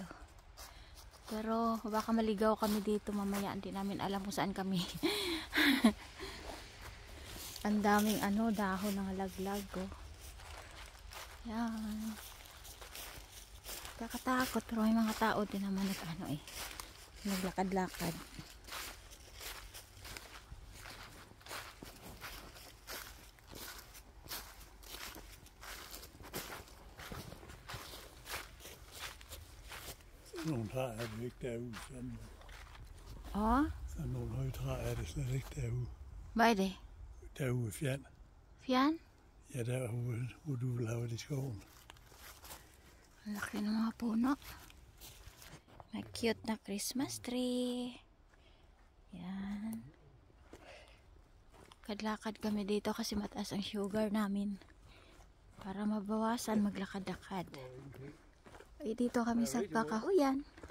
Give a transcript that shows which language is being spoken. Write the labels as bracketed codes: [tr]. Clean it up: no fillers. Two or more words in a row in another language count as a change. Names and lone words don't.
[tl] Pero baka maligaw kami dito mamaya, hindi namin alam kung saan kami. Ang daming dahon ng laglag oh. Yan. Kakatakot pero may mga tao din naman naglakad-lakad. [da] Nogle træer er det ikke derude. Åh? Så nogle høje træer er det slet ikke derude. Hvad er det? Derude i fjern. Fjern? Ja, der hvor du vil have det i skoven. [tl] Laki ng mga puno. May cute na [en] Christmas tree. [tl] Yan. Kadlakad kami dito kasi mataas ang sugar namin. Para mabawasan maglakad-lakad. Ay, dito kami sa kakahuyan.